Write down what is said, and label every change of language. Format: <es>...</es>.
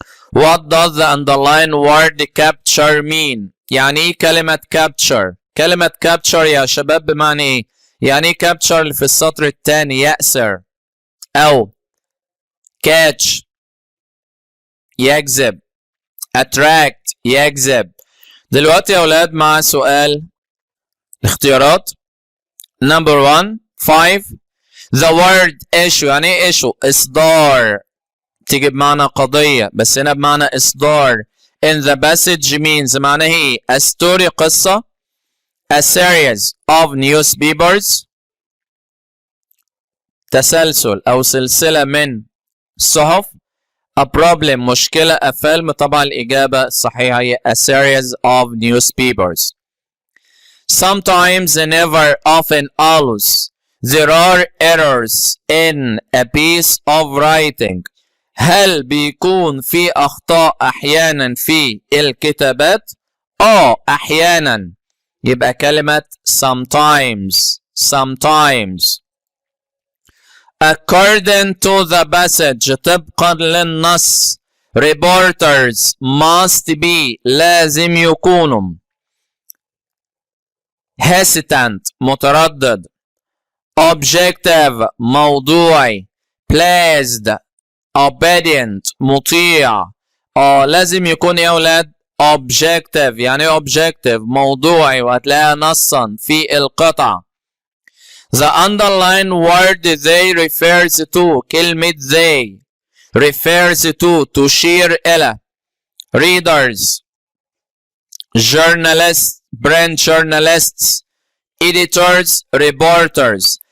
<en>What does the underlined word capture mean؟</en> <ar>يعني ايه كلمة capture؟ كلمة capture يا شباب بمعنى ايه؟ يعني ايه capture اللي في السطر الثاني يأسر أو catch يجذب attract يجذب. دلوقتي يا أولاد مع سؤال الاختيارات.</ar> <en>Number 1 5 the word issue</en> <ar>يعني ايه issue؟ إصدار تيجي بمعنى قضية بس هنا بمعنى إصدار.</ar> <en>in the passage means</en> <ar>معناه ايه؟</ar> <en>a story قصة a series of newspapers</en> <ar>تسلسل أو سلسلة من الصحف</ar> <en>a problem مشكلة a film</en> <ar>طبعا الإجابة الصحيحة هي</ar> <en>a series of newspapers. Sometimes never often always there are errors in a piece of writing</en> <ar>هل بيكون في أخطاء أحيانا في الكتابات؟ أحيانا يبقى كلمة</ar> <en>sometimes. According to the passage</en> <ar>طبقا للنص</ar> <en>reporters must be</en> <ar>لازم يكونوا</ar> <en>hesitant متردد objective موضوعي pleased obedient مطيع.</en> <ar>لازم يكون يا أولاد objective يعني ايه objective موضوعي وهتلاقيها نصا في القطعة.</ar> <en>The underlined word they refers to كلمة they refers to</en> <ar>تشير إلى</ar> <en>readers journalists print journalists editors reporters.</en>